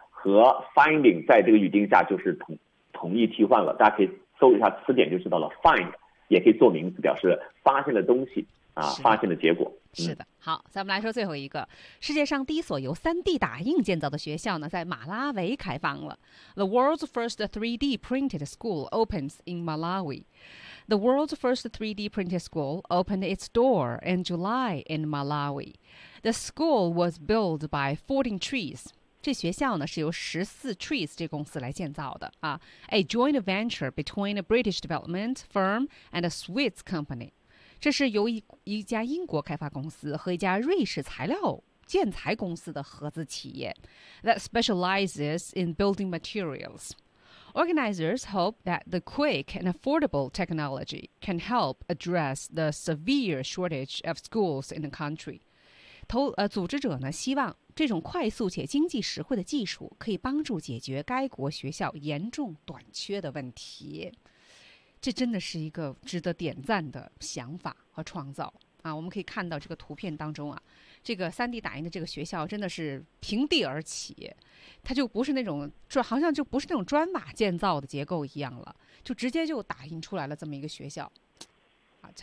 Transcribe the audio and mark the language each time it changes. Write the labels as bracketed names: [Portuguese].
[Chinese] 和 finding 在这个语境下就是同义替换了，大家可以搜一下词典就知道了。 find 也可以做名词，表示发现的东西啊，发现的结果。是的，好，咱们来说最后一个，世界上第一所由 3D 打印建造的学校呢，在马拉维开放了。 [English] The world's first 3D printed school opens in Malawi. The world's first 3D printed school opened its door in July in Malawi. The school was built by 14 trees. [Chinese] 这学校呢是由14 Trees 这公司来建造的啊 [English] ，a joint venture between a British development firm and a Swiss company， [Chinese] 这是由一家英国开发公司和一家瑞士材料建材公司的合资企业 [English] ，that specializes in building materials。 Organizers hope that the quick and affordable technology can help address the severe shortage of schools in the country。 [Chinese] 组织者呢希望。这种快速且经济实惠的技术可以帮助解决该国学校严重短缺的问题，这真的是一个值得点赞的想法和创造啊！我们可以看到这个图片当中啊，这个 3D 打印的这个学校真的是平地而起，它就不是那种好像就不是那种砖瓦建造的结构一样了，就直接就打印出来了这么一个学校啊！